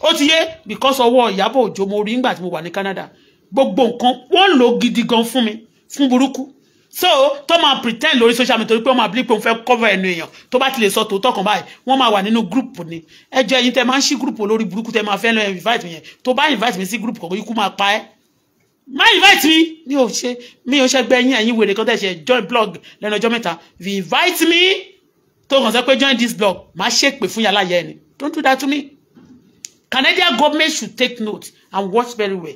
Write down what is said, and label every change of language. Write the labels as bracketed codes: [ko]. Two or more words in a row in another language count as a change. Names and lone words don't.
[yo] ó ti yé because ọwọ́ Ìyábọ̀ Òjó mo rí nígbà tí mo wà ní Canada gbogbo nǹkan wọ́n lò gidi gan fún mi fún burúkú so tó máa pretend lórí [en] social media [yo] torí pé wọ́n máa believe pé wọ́n fẹ́ cover ẹnu èèyàn tó bá ti lè sọ tòótọ́ kan báyìí wọ́n máa wà nínú group ni ẹ jẹ́ ẹ̀yin tẹ́ máa ń ṣí group lórí burúkú tẹ́ máa fẹ́ lọ invite mi yẹn tó bá invite mi sí group kan ikú máa pa ẹ́ má invite mi ò ṣe gbẹ̀yìn ẹ̀yin wèrè kan tẹ́ ṣe [en] join blog [yo] lẹ́nu ọjọ́ mẹ́ta [en] if you invite me [yo] tó kàn sọ pé [en] join this blog [yo] má ṣépè fún yàrá yẹn ni [en] don't do that to me. Canadian government should take note and watch very well.